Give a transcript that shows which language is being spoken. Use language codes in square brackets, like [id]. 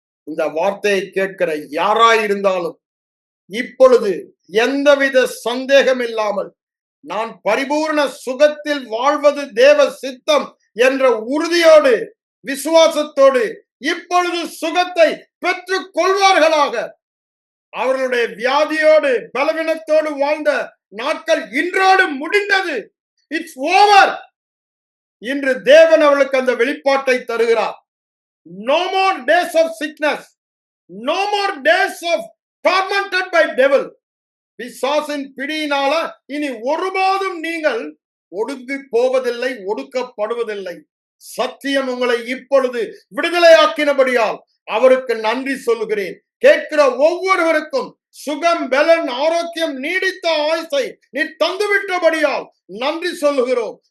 [ta] இந்த வார்த்தையை கேட்கிற யாராயிருந்தாலும் இப்பொழுது எந்தவித சந்தேகம் இல்லாமல் நான் பரிபூர்ண சுகத்தில் வாழ்வது தேவ சித்தம் என்ற உறுதியோடு, விசுவாசத்தோடு இப்பொழுது சுகத்தை பெற்றுக் கொள்வார்களாக. அவர்களுடைய வியாதியோடு பலவீனத்தோடு வாழ்ந்த நாட்கள் இன்றோடு முடிந்தது. [en] It's over. [ta] இன்று தேவன் அவர்களுக்கு அந்த வெளிப்பாட்டை தருகிறார். [en] No more days of sickness. No more days of tormented by devil. [ta] பிசாசின் பிடியினால இனி ஒருபோதும் நீங்கள் ஒடுங்கி போவதில்லை, ஒடுக்கப்படுவதில்லை. சத்தியம் உங்களை இப்பொழுது விடுதலையாக்கினபடியால் அவருக்கு நன்றி சொல்லுகிறேன். கேட்கிற ஒவ்வொருவருக்கும் சுகம், பலன், ஆரோக்கியம், நீடித்த ஆயுசை நீ தந்துவிட்டபடியால் நன்றி சொல்லுகிறோம்.